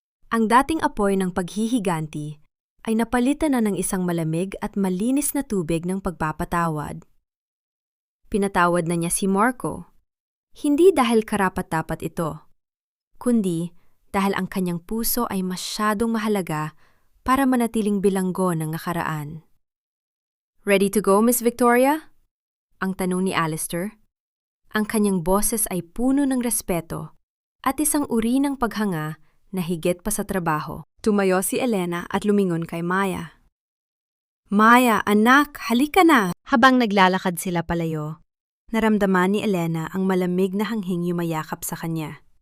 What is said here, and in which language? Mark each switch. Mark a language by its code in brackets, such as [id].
[tl] Ang dating apoy ng paghihiganti ay napalitan na ng isang malamig at malinis na tubig ng pagpapatawad. Pinatawad na niya si Marco, hindi dahil karapat-dapat ito, kundi dahil ang kanyang puso ay masyadong mahalaga para manatiling bilanggo ng nakaraan. [en] "Ready to go, Miss Victoria?" [tl] ang tanong ni Alistair. Ang kanyang boses ay puno ng respeto at isang uri ng paghanga na higit pa sa trabaho. Tumayo si Elena at lumingon kay Maya. "Maya, anak, halika na!" Habang naglalakad sila palayo, naramdaman ni Elena ang malamig na hanghing yumayakap sa kanya.